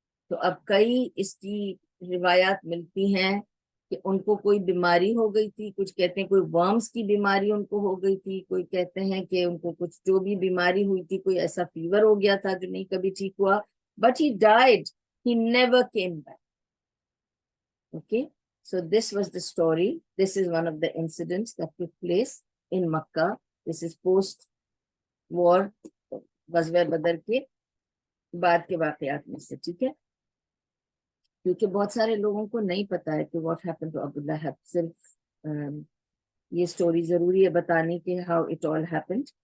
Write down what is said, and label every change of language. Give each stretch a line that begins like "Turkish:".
Urdu: تو اب کئی اس کی روایات ملتی ہیں کہ ان کو کوئی بیماری ہو گئی تھی, کچھ کہتے ہیں کوئی ورمز کی بیماری ان کو ہو گئی تھی, کوئی کہتے ہیں کہ ان کو کچھ جو بھی بیماری ہوئی تھی, کوئی ایسا فیور ہو گیا تھا جو نہیں کبھی ٹھیک ہوا, but
English: he died, he never came back. Okay, so this was the story. This is one of the incidents that took place in Makkah. This is post war
Urdu: غزوہ بدر کے بعد کے واقعات میں سے. ٹھیک ہے, کیونکہ بہت سارے لوگوں کو نہیں پتا ہے کہ
English: what happen to
Urdu: ابو لہب. صرف یہ سٹوری ضروری ہے بتانے کے
English: How it all happened.